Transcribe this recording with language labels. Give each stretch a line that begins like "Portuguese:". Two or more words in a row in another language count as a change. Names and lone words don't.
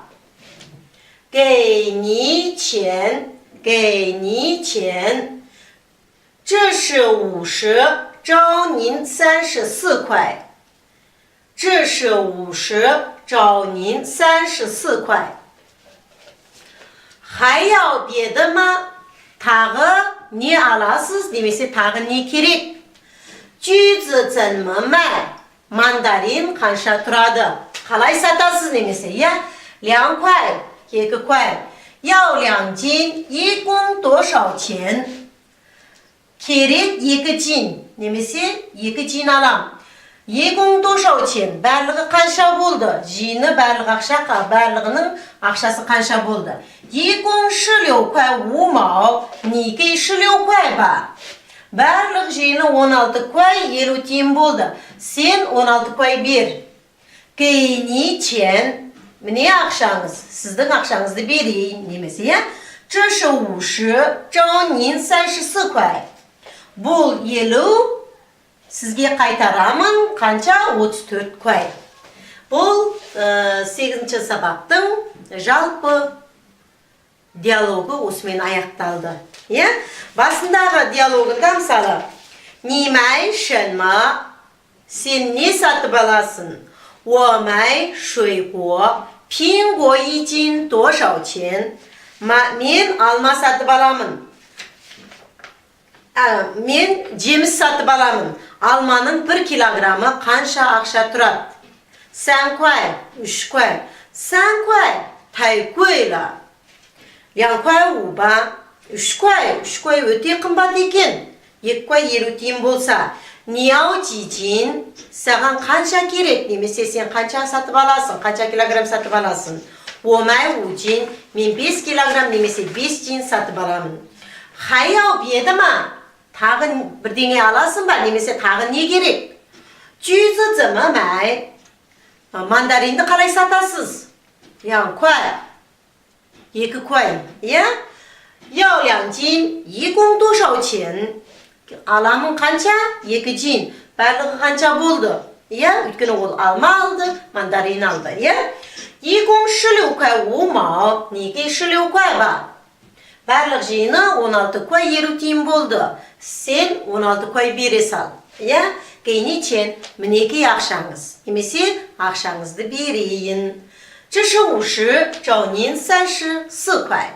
Chinese: 给你钱，给你钱。这是50，找您34块。这是50，找您34块。还要别的吗？
Kazakh: тағы не аласыз немесе тағы не керек?
Chinese: 橘子怎么卖？
Kazakh: мандарин қанша тұрады? қалай сатасыз немесе, иә?
Chinese: 2 块2 块。要2斤，一共多少钱？
Kazakh: керек 2 斤немесе 2 斤алам.
Chinese: 一共多少钱?
Kazakh: барлығы қанша болды? жиыны барлығы ақша, барлығының ақшасы қанша болды?
Chinese: 一共16块5毛，你给16块吧.
Kazakh: барлық жиыны 16 kuay 50 тиын болды. Сен 16 kuay бер.
Chinese: 给你钱.
Kazakh: Міне ақшаңыз, сіздің ақшаңызды берейін немесе, иә?
Chinese: 这是50，找您34块.
Kazakh: Бұл 50, сізге қайтарамын қанша?
Chinese: 34 kuay.
Kazakh: Бұл 8-ші сабақтың жалпы диалогы осымен аяқталды. Иә? Басындағы диалогында мысалы,
Chinese: 你买什么?
Kazakh: Сен не сатып аласың?
Chinese: 我买水果，苹果1斤多少钱?
Kazakh: Мен алма сатып аламын. Мен жеміс сатып аламын. Алманың 1 килограммы қанша ақша тұрады?
Chinese: 3 kuay, 3 kuay. 3 kuay, 太贵了.
Kazakh: 2 kuay 5 ба? 3 kuay, 3 kuay өте қымбат екен. 2 kuay 50 тиын болса.
Chinese: 你要几斤?
Kazakh: Саған қанша керек? Немесе сен қанша сатып аласың? Қанша килограмм сатып аласың?
Chinese: 我买5斤,
Kazakh: мен 5 килограмм немесе 5 тиын сатып аламын.
Chinese: 还要别的吗?
Kazakh: Тағы бірдеңе аласың ба? Немесе тағы не керек?
Chinese: 橘子怎么买?
Kazakh: Мандаринді қалай сатасыз?
Chinese: 2 kuay, 2 kuay,
Kazakh: иә?
Chinese: 要2斤, 一共多少钱?
Kazakh: Аламын қанша? 2 жин. Барлығы қанша болды? Иә? Өйткені ол алма алды, мандарин алды. Иә?
Chinese: 一共16块5毛,
Kazakh: неге 16 kuay ба? Барлық жиыны 16 kuay 50 тиын болды. Сен 16 kuay бере сал. Иә?
Chinese: 给你钱,
Kazakh: мінеке ақшаңыз. Немесе ақшаңызды берейін.
Chinese: 这是50，找您34块.